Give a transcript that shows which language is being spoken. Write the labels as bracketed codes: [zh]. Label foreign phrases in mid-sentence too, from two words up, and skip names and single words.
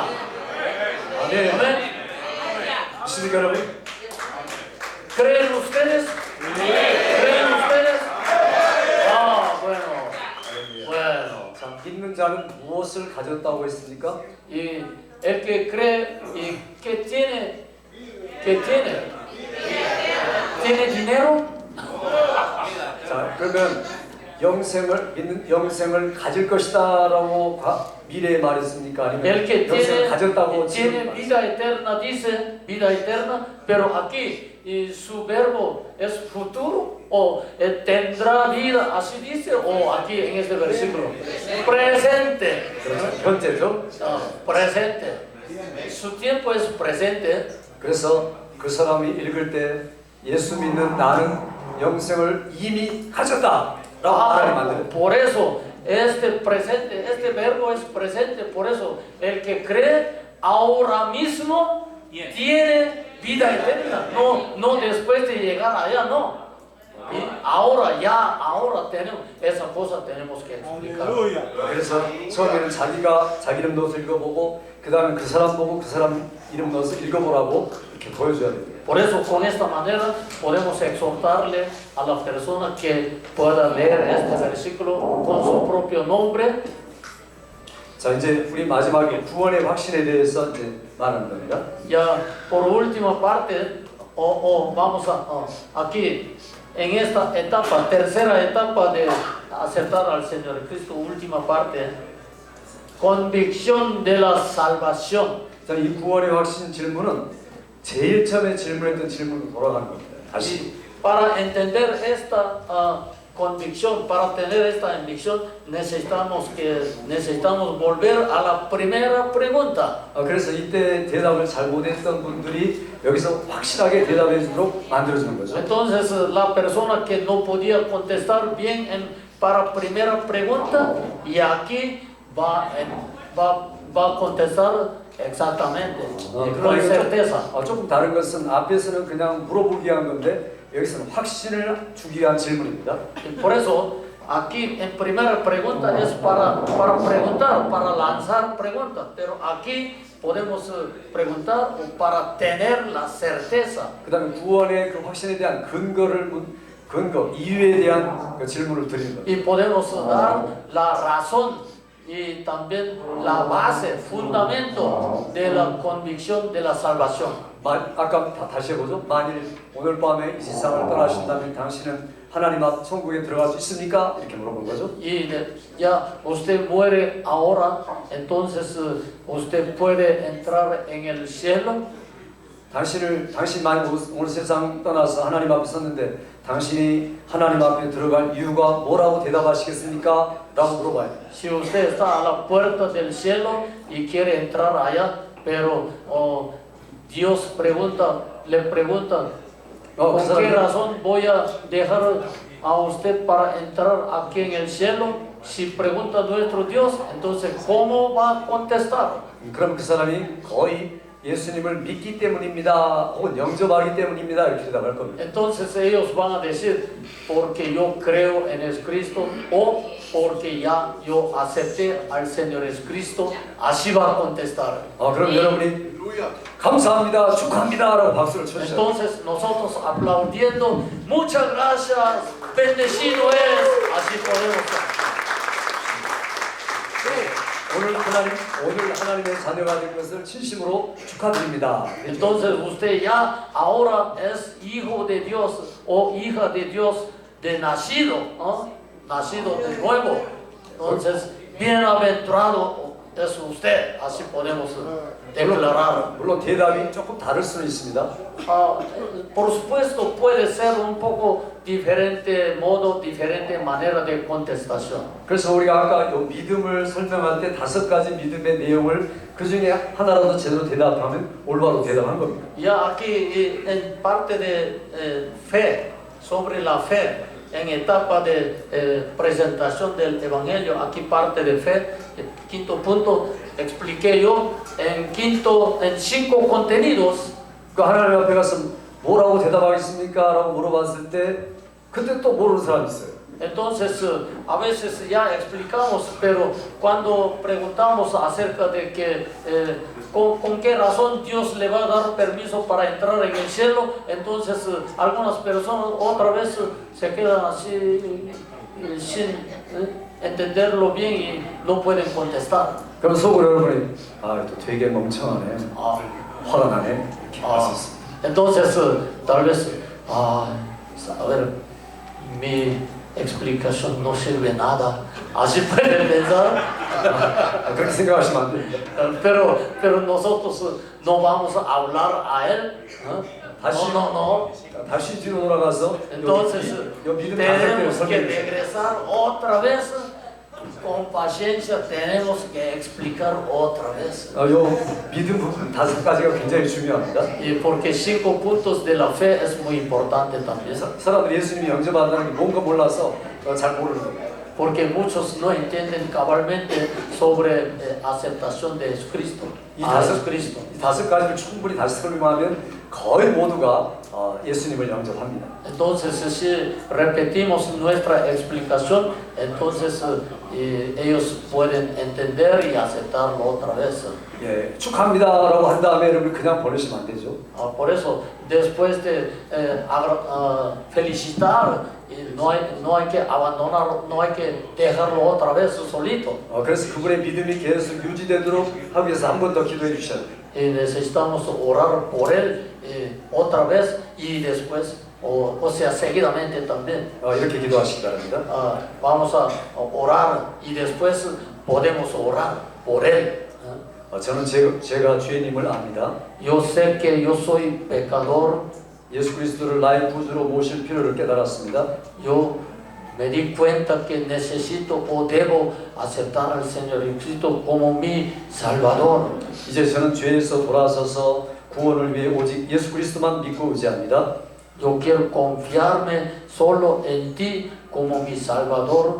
[ko] 아멘. [es] Amén. [ko] 믿습니까 여러분? [es] ¿Creen ustedes? ¿Creen ustedes? Bueno. [ko] 자, 믿는 자는 무엇을 가졌다고 했습니까? [es] Y el que cree y que tiene dinero. [ko] 자, 그러면 믿는 영생을 가질 것이다라고 미래에 말했습니까? 아니면 [es] El que [ko] 영생을 가졌다고 [es] tiene vida eterna, dice vida eterna, pero aquí y su verbo es futuro o tendrá vida, así dice, o aquí en este versículo, presente. [ko] 현재죠. [es] Presente. Su tiempo es presente. [ko] 그래서 그 사람이 읽을 때 예수 믿는 나는 영생을 이미 가졌다라고 하나님 만드는. [es] Por eso este verbo es presente, por eso el que cree ahora mismo tiene vida eterna, no después de llegar allá, no. Y ahora tenemos esa cosa, tenemos que explicar. [ko] 그래서 처음에는 자기가 자기 이름 넣어서 읽어보고 그 다음에 그 사람 보고 그 사람 이름 넣어서 읽어보라고 이렇게 보여줘야 됩니다. [es] Por eso con esta manera podemos exhortarle a la persona que pueda leer este versículo con su propio nombre. [ko] 자, 이제 우리 마지막에 구원의 확신에 대해서 이제 말하는 겁니다. [es] Ya por última parte, vamos aquí en esta etapa, tercera etapa de aceptar al Señor Cristo, última parte, convicción de la salvación. [ko] 자, 이 구원의 확신 질문은 제일 처음에 질문했던 질문으로 돌아가는 겁니다. 다시. [es] Para entender esta convicción, para tener esta convicción necesitamos volver a la primera pregunta. [ko] 그래서 이때 대답을 잘 못했던 분들이 여기서 확실하게 대답해 주도록 만들어주는 거죠. [es] Entonces la persona que no podía contestar bien para primera pregunta y aquí va a contestar exactamente, con certeza. [ko] 조금 다른 것은 앞에서는 그냥 물어보기 위한 건데 여기서는 확신을 주기 위한 질문입니다. [es] Y por eso aquí en primera pregunta es para preguntar, para lanzar preguntas, pero aquí podemos preguntar para tener la certeza. [ko] 그다음에 구원의 그 확신에 대한 근거, 이유에 대한 그 질문을 드리는 거예요. [es] Y podemos dar la razón y también la base, fundamento de la convicción de la salvación. [ko] 아까 다시 해보죠. 만일 오늘 밤에 이 세상을 떠나신다면 당신은 하나님 앞 천국에 들어갈 수 있습니까? 이렇게 물어본 거죠. [es] Y ya usted muere ahora, entonces usted puede entrar en el cielo. [ko] 당신만이 오늘 세상 떠나서 하나님 앞에 섰는데 당신이 하나님 앞에 들어갈 이유가 뭐라고 대답하시겠습니까? 라고 물어봐요. [es] Si usted está a la puerta del cielo y quiere entrar allá, pero Dios le pregunta, ¿con qué razón voy a dejar a usted para entrar aquí en el cielo? Si pregunta nuestro Dios, entonces ¿cómo va a contestar? [ko] 그럼 그 사람이 거의 예수님을 믿기 때문입니다. 혹은 영접하기 때문입니다. 이렇게 대답할 겁니다. [es] Entonces ellos van a decir, porque yo creo en Jesucristo o porque ya yo acepté al Señor Jesucristo, así va a contestar. [ko] 그럼 여러분이 감사합니다, 축하합니다라고 박수를 쳐주셔요. [es] Entonces nosotros aplaudiendo, muchas gracias, bendecido es, así podemos. [ko] 오늘 하나님의 자녀가 된 것을 진심으로 축하드립니다. [es] Entonces usted ya ahora es hijo de Dios o hija de Dios de nacido, ¿no? Nacido de nuevo. Entonces bienaventurado es usted, así podemos declarar. [ko] 물론 대답이 조금 다를 수는 있습니다. [es] Por supuesto puede ser un poco diferente modo, diferente manera de contestación. [ko] 그래서 우리가 아까 이 믿음을 설명할 때 5가지 믿음의 내용을 그 중에 하나라도 제대로 대답하면 올바로 대답한 겁니다. [es] Ya aquí en parte de fe, sobre la fe, en etapa de presentación del Evangelio, aquí parte de fe, el quinto punto, expliqué yo en 5 contenidos. [ko] 그 하나님 앞에 가서 뭐라고 대답하겠습니까? 라고 물어봤을 때 그때 또 모르는 사람이 있어요. [es] Entonces, a veces ya explicamos, pero cuando preguntamos acerca de que con qué razón Dios le va a dar permiso para entrar en el cielo, entonces algunas personas otra vez se quedan así sin entenderlo bien y no pueden contestar. [ko] 그럼 속으로 여러분이 또 되게 멍청하네, 화가 나네 이렇게 할 수 있습니다. [es] Entonces, tal vez, a ver, mi explicación no sirve nada. Así pueden pensar. [ko] 그렇게 생각하시면 안 됩니다. [es] Pero nosotros no vamos a hablar a él. No. [ko] 다시 뒤로 돌아가서 [es] Entonces, [ko] 요 믿음 [es] tenemos que [ko] 설명해 주세요. [es] regresar otra vez. Con paciencia tenemos que explicar otra vez. [ko] 요 믿음 부분 5가지가 굉장히 중요합니다. [es] Y porque 5 puntos de la fe es muy importante también. [ko] 사람들이 예수님이 영접한다는 게 뭔가 몰라서 잘 모르는 겁니다. [es] Porque muchos no entienden cabalmente sobre aceptación de Jesucristo. [ko] 이 5가지를 충분히 다시 설명하면 거의 모두가 예수님을 영접합니다. [es] Entonces, si repetimos nuestra explicación, entonces ellos pueden entender y aceptarlo otra vez. [ko] 예, 축하합니다라고 한 다음에 여러분 그냥 보내시면 안 되죠. [es] Por eso, después de felicitar, no hay que abandonar, no hay que dejarlo otra vez solito. [ko] 그래서 그분의 믿음이 계속 유지되도록 하기 위해서 한 번 더 기도해 주셔야 돼요. [es] Y necesitamos orar por él otra vez y después, o sea, seguidamente también. [ko] 이렇게 기도하시기 바랍니다. [es] Vamos a orar y después podemos orar por él. [ko] 저는 제가 죄인임을 압니다. [es] Yo sé que yo soy pecador. [ko] 예수 그리스도를 나의 구주로 모실 필요를 깨달았습니다. [es] Yo me di cuenta que necesito o debo aceptar al Señor Jesucristo como mi Salvador. [ko] 이제 저는 죄에서 돌아서서 구원을 위해 오직 예수 그리스도만 믿고 의지합니다. [es] Yo quiero confiarme solo en ti como mi Salvador.